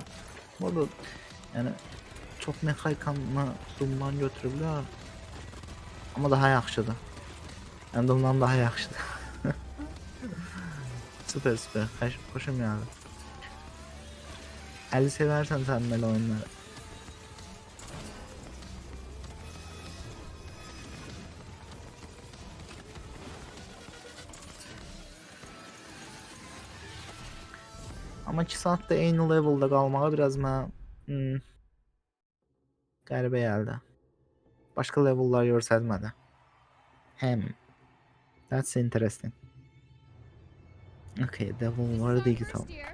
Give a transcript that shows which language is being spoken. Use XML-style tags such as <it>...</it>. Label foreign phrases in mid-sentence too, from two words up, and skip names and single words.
<az>Burada yani çox mexanikanla Doom'dan götürüblər. Amma daha yaxşıdır. Yəni Doom'dan daha yaxşıdır. Süper. Xoşum yəni. Əli sevərsən sən belə oyunları.</az> <tr>Ama 2 saatte aynı level'da kalmağa biraz</tr> <az>mən qəribə gəldi. Başqa level'lar görsətmədi.</az> <en>That's interesting. Okay, Devolver Digital.</en>